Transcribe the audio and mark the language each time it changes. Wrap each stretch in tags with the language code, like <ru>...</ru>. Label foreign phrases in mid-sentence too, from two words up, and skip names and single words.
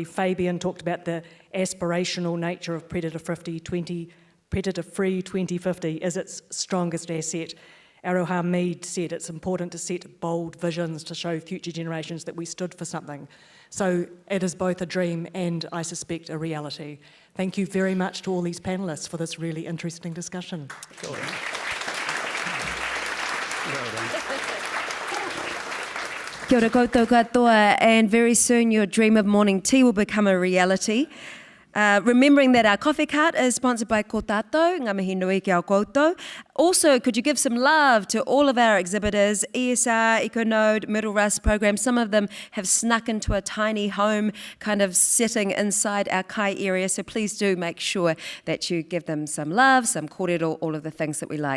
<en>Fabian talked about the aspirational nature of predator-free 2050 is its strongest asset. Aroha Mead said it's important to set bold visions to show future generations that we stood for something. So it is both a dream and, I suspect, a reality. Thank you very much to all these panellists for this really interesting discussion.</en> <mi>Kia ora koutou katoa,</mi> <en>and very soon your dream of morning tea will become a reality. Remembering that our coffee cart is sponsored by Ko Tātou,</en> <mi>ngā mihi nui ki au koutou.</mi> <en>Also, could you give some love to all of our exhibitors, ESR, EcoNode, Middle Rust program. Some of them have snuck into a tiny home kind of sitting inside our kai area, so please do make sure that you give them some love, some kōrero, all of the things that we like.</en>